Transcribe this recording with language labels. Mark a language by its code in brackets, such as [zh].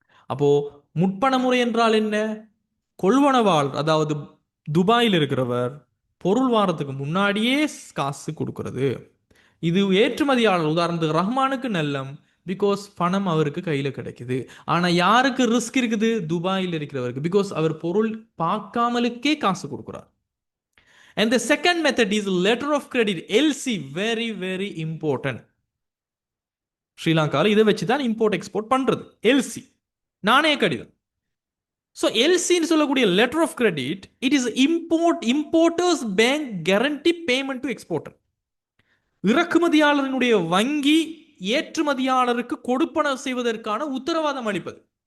[ta] அப்போ முற்பண முறை என்றால் என்ன? கொள்வனவாள், அதாவது துபாயில் இருக்கிறவர் பொருள் வாரத்துக்கு முன்னாடியே காசு கொடுக்கிறது. இது ஏற்றுமதியாளர், உதாரணத்துக்கு ரஹ்மானுக்கு நல்லம், பிகாஸ் பணம் அவருக்கு கையில கிடைக்குது. ஆனா யாருக்கு ரிஸ்க் இருக்குது? துபாயில் இருக்கிறவருக்கு, பிகாஸ் அவர் பொருள் பார்க்காமலுக்கே காசு கொடுக்கிறார். [en] And the second method is letter of credit, LC, very very important. [ta] ஸ்ரீலங்காவில் இதை வச்சு தான் இம்போர்ட் எக்ஸ்போர்ட் பண்றது, எல்சி, நாணய கடிதம். [en] so [ta] எல்சின்னு சொல்லக்கூடிய [en] Letter of credit, it is importers bank guarantee payment to exporter. [ta] இறக்குமதியாளரினுடைய வங்கி ஏற்றுமதியாளருக்கு கொடுப்பன செய்வதற்கான உத்தரவாதம் அளிப்பது.